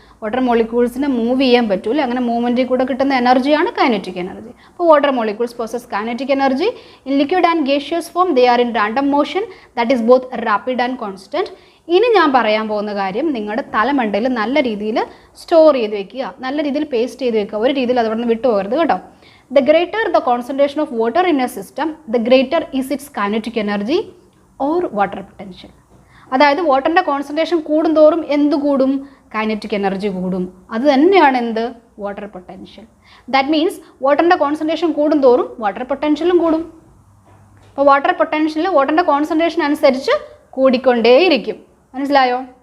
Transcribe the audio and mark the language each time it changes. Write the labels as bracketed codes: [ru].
[ml] Water മോളിക്യൂൾസിന് move ചെയ്യാൻ പറ്റൂല, അങ്ങനെ മൂവ്മെൻറ്റിൽ കൂടെ കിട്ടുന്ന എനർജിയാണ് കൈനറ്റിക് എനർജി. [en] അപ്പോൾ water molecules possess kinetic energy in liquid and gaseous form. They are in random motion, that is both rapid and constant. [ml] ഇനി ഞാൻ പറയാൻ പോകുന്ന കാര്യം നിങ്ങളുടെ തലമണ്ടയിൽ നല്ല രീതിയിൽ സ്റ്റോർ ചെയ്ത് വെക്കുക, നല്ല രീതിയിൽ പേസ്റ്റ് ചെയ്ത് വെക്കുക. ഒരു രീതിയിൽ അതവിടെ നിന്ന് വിട്ടുപോകരുത് കേട്ടോ. [en] The greater the concentration of water in a system, the greater is its kinetic energy or water potential. [ml] അതായത് വാട്ടറിൻ്റെ കോൺസെൻട്രേഷൻ കൂടുന്തോറും എന്ത് കൂടും? കൈനറ്റിക് എനർജി കൂടും. അത് തന്നെയാണ് എന്ത്? Water potential. [en] that means [ml] വാട്ടറിൻ്റെ കോൺസെൻട്രേഷൻ കൂടുന്തോറും വാട്ടർ പൊട്ടൻഷ്യലും കൂടും. അപ്പോൾ വാട്ടർ പൊട്ടൻഷ്യൽ വാട്ടറിൻ്റെ കോൺസെൻട്രേഷൻ അനുസരിച്ച് കൂടിക്കൊണ്ടേയിരിക്കും. മനസ്സിലായോ?